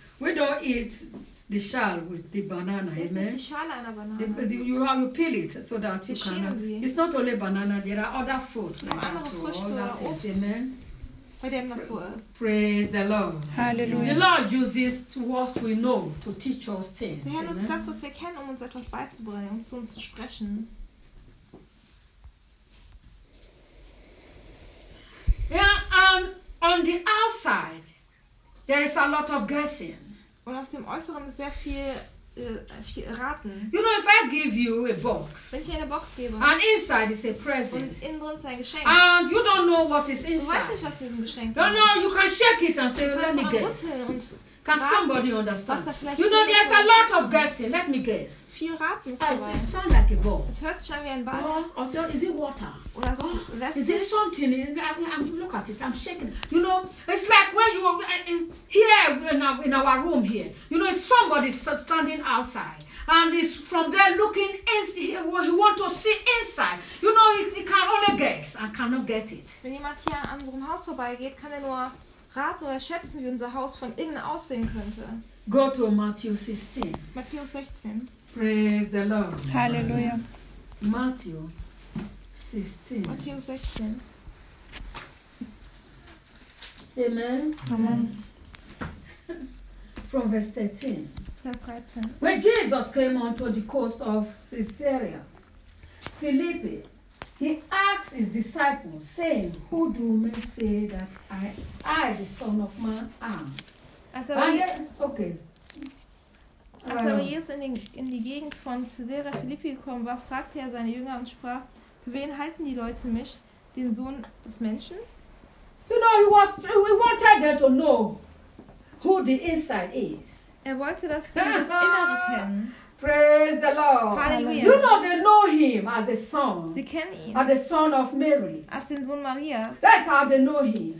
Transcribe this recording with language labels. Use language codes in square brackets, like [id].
[en] We don't eat the shell with the banana, es amen. [de] Ist die Schale einer Banane. [en] You have to peel it so that you can. It's not only banana, there are other fruits. [de] Like andere Früchte oder Obst, [en] is, amen. [de] Bei dem das so ist. [en] Praise the Lord. Hallelujah. The Lord uses what we know to teach us things. [de] Der Herr nutzt das, was wir kennen, um uns etwas beizubringen, um zu uns zu sprechen. [en] Yeah, and on the outside, there is a lot of guessing. [de] Und auf dem Äußeren ist sehr viel raten. [en] You know, if I give you a box, [de] wenn ich dir eine Box gebe, [en] and inside is a present, [de] und innen drin ist ein Geschenk, [en] and you don't know what is inside, [de] du weißt nicht, was in diesem Geschenk ist. [en] No, no, you can shake it and say, let me guess. Can somebody understand? You know, there's a lot of guessing. Let me guess. [de] Viel raten. [en] It sounds like a ball. [de] Es hört sich an wie ein Ball. [en] Also, is it water? [de] Oder [en] is it something? I'm look at it. I'm shaking. You know, it's like when you here in our room here. You know, somebody standing outside and is from there looking inside. He want to see inside. You know, he can only guess and cannot get it. [de] Wenn jemand hier an unserem Haus vorbeigeht, kann er nur raten oder schätzen, wie unser Haus von innen aussehen könnte. [en] Go to Matthew 16. [de] Matthäus 16. [en] Praise the Lord. Hallelujah. Matthew 16. [de] Matthäus 16. [en] Amen. Amen. From verse 13. [de] Vers 13. [en] When Jesus came onto the coast of Caesarea Philippi, he asked his disciples, saying, who do men say that I, the Son of Man, am? [de] Als er jetzt in die Gegend von Caesarea Philippi gekommen war, fragte er seine Jünger und sprach, für wen halten die Leute mich, den Sohn des Menschen? [en] You know, he wanted them to know who the inside is. [de] Er wollte, dass sie das Innere kennen. [en] Praise the Lord. Hallelujah. You know they know him as the son. [de] Sie kennen ihn. [en] As the son of Mary. [de] Als den Sohn Marias. [en] That's how they know him.